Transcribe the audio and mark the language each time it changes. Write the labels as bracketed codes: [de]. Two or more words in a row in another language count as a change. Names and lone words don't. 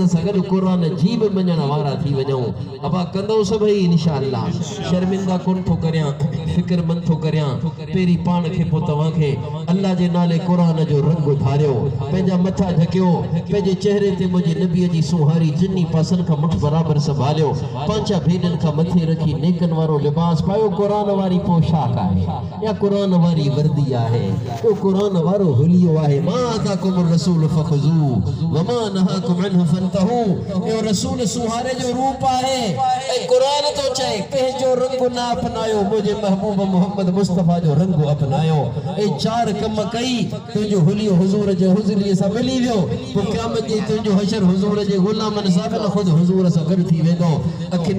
[sd] सां गॾु क़ुरान जी बि मञण वारा थी वञूं अबा कंदो सभई इंशाअल्लाह शर्मिंदा कोन थो करियां फिक्रमंद थो करियां पहिरीं पाण खे पोइ तव्हांखे अल्लाह जे नाले क़ुरान जो रंग धारियो पंहिंजा मथा ढकियो पंहिंजे चेहरे ते मुंहिंजे नबीअ जी सुहारी जिनी पासनि खां मुठ बराबरि संभालियो पंहिंजा भेननि खां मथे रखी नेकनि वारो लिबास पायो क़ुरान वारी पोशाक आहे या क़ुरान वारी वर्दी आहे उहो क़ुरान वारो हुलियो आहे [ar] ما آتاكم رسول فخذوه وما نهاكم عنه فانتهوا [sd] इहो रसूल सुहारे जो रूप आहे ऐं क़ुरान तो चए कंहिंजो रंग न अपनायो मुंहिंजे महबूब मोहम्मद मुस्तफ़ा जो रंग अपनायो ऐं चार कम कई तुंहिंजो हुलियो हुज़ूर जे हुज़ूरीअ सां मिली वियो पोइ क़यामत जे तुंहिंजो हशर हुज़ूर जे ग़ुलामनि सां गॾु ख़ुदि हुज़ूर सां गॾु थी वेंदो अखियुनि